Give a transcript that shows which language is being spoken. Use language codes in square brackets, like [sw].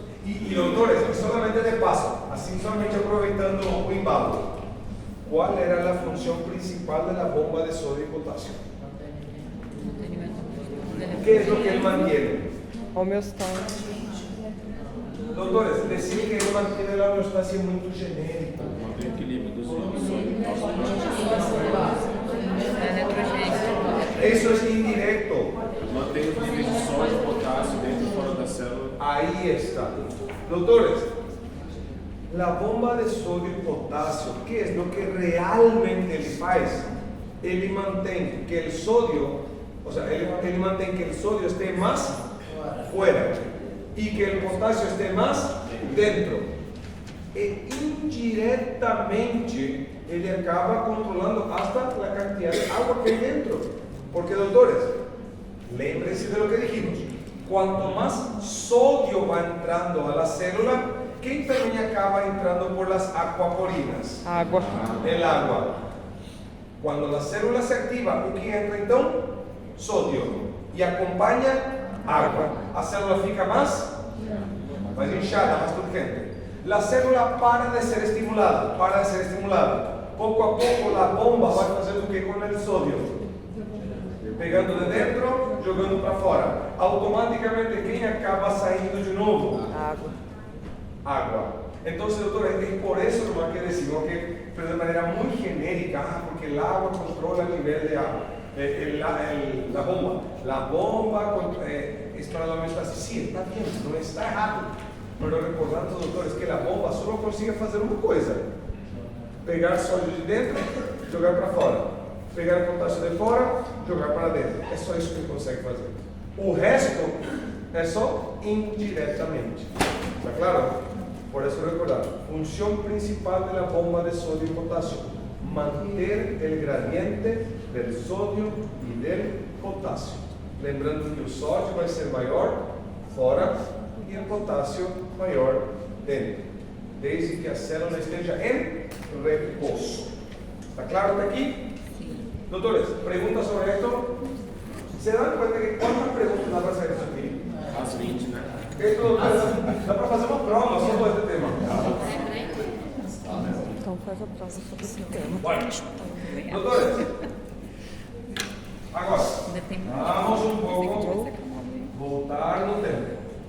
[es] Y doctores, solamente de paso, así solamente [pt] aproveitando o embalo, [es] ¿cuál era la función principal de la bomba de sodio y potasio? ¿Qué es lo que él mantiene? [pt] Homeostase. [es] Doctores, decir que él mantiene la homeostasia es muy genérico. [pt] Mantém o equilíbrio dos íons sódio e potássio. [es] Eso es indirecto. [pt] Mantém os níveis de sódio e potássio dentro e fora da célula. [es] Ahí está. Doctores, la bomba de sodio y potasio, ¿qué es lo que realmente le hace? Él mantiene que el sodio, él mantiene que el sodio esté más fuera y que el potasio esté más dentro. E indirectamente [pt] ele acaba controlando [es] hasta la cantidad de agua que hay dentro. Porque, doctores, lémbrense de lo que dijimos. Cuanto más sodio va entrando a la célula, ¿qué también acaba entrando por las acuaporinas? [pt] Água. [es] El agua. Cuando la célula se activa, ¿qué entra entonces? Sodio. Y acompaña agua. [pt] A célula fica [es] más hinchada, más turgente. La célula para de ser estimulada. Poco a poco la bomba va a hacer lo que con el sodio. [pt] Pegando de dentro, jogando para fora. Automáticamente, quem acaba saindo de novo? Água. [es] Agua. Entonces, doctor, es por eso nomás que decimos que, pero de manera muy genérica, porque el agua controla el nivel de agua. La bomba es para la homeostasis. Sí, está bien, no está errado. Pero recordando, doctor, es que la bomba solo consigue hacer una cosa: pegar sólido de dentro, [pt] jogar para fora. Pegar o potássio de fora, jogar para dentro. É só isso que ele consegue fazer. O resto é só indiretamente. [es] ¿Está claro? Por eso recordar, función principal de la bomba de sodio y potasio: manter el gradiente del sodio y del potasio. Lembrando que el sodio va a ser mayor fora y el potasio mayor dentro, desde que [pt] a célula esteja [es] en reposo. ¿Está claro hasta aquí? Doctores, preguntas sobre esto. ¿Se dan cuenta que cuántas preguntas da para hacer eso aquí? [pt] As 20, né? Esto, doctores, dá para fazer uma prova sobre este tema. Então faz a prova sobre esse tema. [es] Bueno, doctores, [pt] agora, vamos um pouco voltar no tempo.